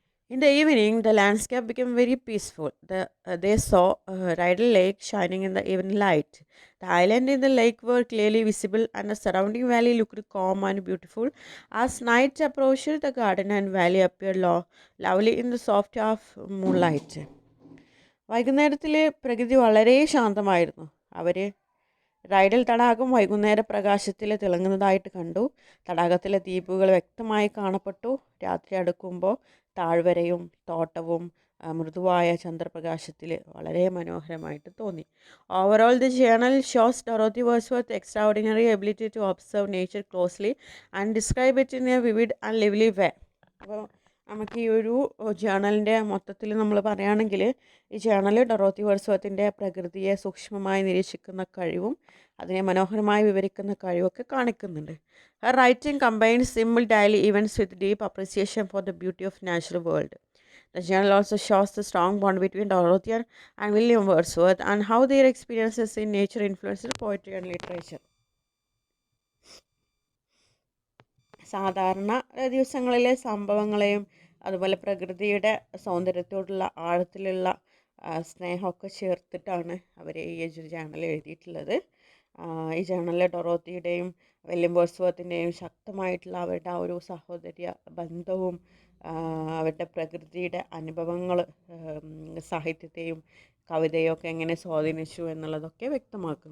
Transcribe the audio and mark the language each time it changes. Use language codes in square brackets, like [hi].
[en] In the evening, the landscape became very peaceful. They saw Rydal Lake shining in the evening light. The island and the lake were clearly visible, and the surrounding valley looked calm and beautiful. As night approached, the garden and valley appeared lovely in the soft half moonlight. [ml] വൈകുന്നേരത്തിൽ പ്രകൃതി വളരെ ശാന്തമായിരുന്നു. അവർ റൈഡൽ തടാകം വൈകുന്നേര പ്രകാശത്തിൽ തിളങ്ങുന്നതായിട്ട് കണ്ടു. തടാകത്തിലെ ദ്വീപുകൾ വ്യക്തമായി കാണപ്പെട്ടു. രാത്രി അടുക്കുമ്പോൾ താഴ്വരയും തോട്ടവും മൃദുവായ ചന്ദ്രപ്രകാശത്തിൽ വളരെ മനോഹരമായിട്ട് തോന്നി. [en] Overall the journal shows Dorothy Wordsworth extraordinary ability to observe nature closely and describe it in a vivid and lively way. [ml] അപ്പോൾ നമുക്ക് ഈ ഒരു ജേണലിൻ്റെ മൊത്തത്തിൽ നമ്മൾ പറയുകയാണെങ്കിൽ ഈ ജേണൽ ഡൊറോത്തി വേഴ്സ്വർത്തിൻ്റെ പ്രകൃതിയെ സൂക്ഷ്മമായി നിരീക്ഷിക്കുന്ന കഴിവും അതിനെ മനോഹരമായി വിവരിക്കുന്ന കഴിവൊക്കെ കാണിക്കുന്നുണ്ട്. [en] Her writing combines simple daily events with deep appreciation for the beauty of natural world. The journal also shows the strong bond between Dorothy and William Wordsworth and how their experiences in nature influenced poetry and literature. [ml] സാധാരണ ദിവസങ്ങളിലെ സംഭവങ്ങളെയും അതുപോലെ പ്രകൃതിയുടെ സൗന്ദര്യത്തോടുള്ള ആഴത്തിലുള്ള സ്നേഹമൊക്കെ ചേർത്തിട്ടാണ് അവർ ഈ journal എഴുതിയിട്ടുള്ളത്. ഈ ജേണലിൽ ഡൊറോത്തിയുടെയും William വേഴ്സ്വർത്തിൻ്റെയും ശക്തമായിട്ടുള്ള അവരുടെ ആ ഒരു സഹോദര്യ ബന്ധവും അവരുടെ പ്രകൃതിയുടെ അനുഭവങ്ങൾ സാഹിത്യത്തെയും കവിതയും ഒക്കെ എങ്ങനെ സ്വാധീനിച്ചു എന്നുള്ളതൊക്കെ വ്യക്തമാക്കുന്നു.